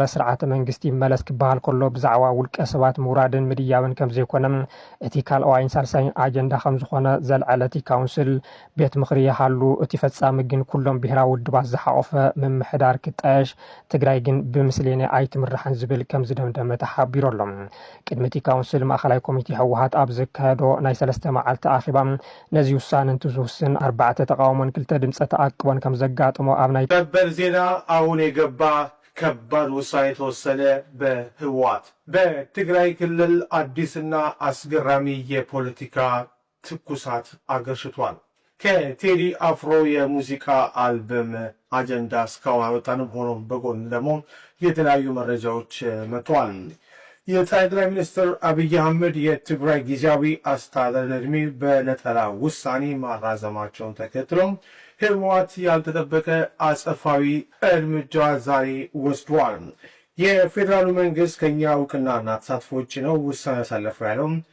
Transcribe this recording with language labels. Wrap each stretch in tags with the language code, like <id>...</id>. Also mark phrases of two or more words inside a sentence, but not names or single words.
<ti>ስርዓተ መንግስቲ መለስ ክበሃል ከሎ ብዛዕባ ውልቀ ሰባት ምውራድን ምድያብን ከም ዘይኮነ እቲ ካልኣዋይን ሳልሳይን ኣጀንዳ ከም ዝኾነ ዘልዓለ እቲ ካውንስል ቤት ምኽሪ ይሃሉ እቲ ፈጻሚ ግን ኩሎም ብሄራዊ ውድባት ዝሓቆፈ ምምሕዳር ክጣየሽ ትግራይ ግን ብምስሌነ ኣይትምራሕን ዝብል ከም ዝደምደመ ተሓቢሩ ኣሎ ቅድሚ እቲ ካውንስል ማእኸላዊ ኮሚቴ ህወሓት ኣብ ዘካየዶ ናይ 3 መዓልቲ ኣኺባ ነዚ ውሳነ እንትዝውስን 4 ተቃውሞን 2 ድምፀ ተኣቅቦን ከም ዘጋጥሞ ኣብ ናይ</ti> <am>ሰበር ዜና አሁን የገባ ከባድ ውሳኔ ተወሰነ በህወሓት በትግራይ ክልል አዲስና አስገራሚ የፖለቲካ ትኩሳት አገርሽቷል። ከቴዲ አፍሮ የሙዚቃ አልበም አጀንዳ እስካሁን አልወጣንም። ሆኖም በጎን ደግሞ የተለያዩ መረጃዎች መጥተዋል። የጠቅላይ ሚኒስትር አብይ አህመድ የትግራይ ጊዜያዊ አስተዳደር ዕድሜ በነጠላ ውሳኔ ማራዘማቸውን ተከትሎ ህወሓት ያልተጠበቀ አጸፋዊ እርምጃ ዛሬ ወስዷል። የፌዴራሉ መንግስት ከኛ እውቅናና ተሳትፎ ውጭ ነው ውሳኔ ያሳለፈው ያለው</am>